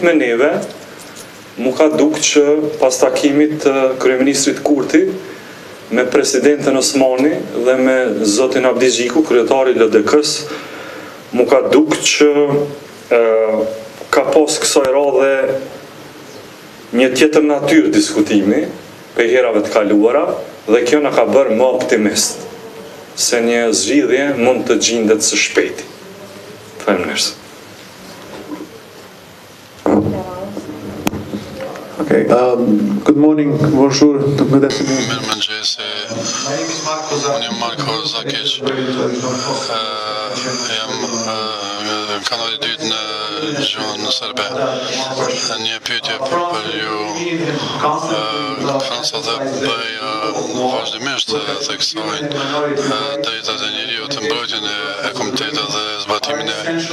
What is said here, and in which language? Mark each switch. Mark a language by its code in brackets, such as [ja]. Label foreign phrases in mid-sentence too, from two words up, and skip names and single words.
[sq] me neve, mu ka duk që pas takimit të kryeministrit Kurti me presidenten Osmani dhe me zotin Abdi Gjiku, kryetari i LDK-s, mu ka duk që ka pas kësaj radhe një tjetër natyrë diskutimi për herave të kaluara, dhe kjo na ka bërë më optimist se një zgjidhje mund të gjendet së shpejti. Faleminderit. [en] Okay, good morning, bonjour, good afternoon. [sq] Mirëmëngjesi. Unë jam Marko Zakic. Jam kanali i dytë në gjuhën serbe. Një pyetje për ju. Franca dhe bëj vazhdimisht theksojnë drejtat e njeriut, mbrojtjen e kombëtarit dhe zbatimin e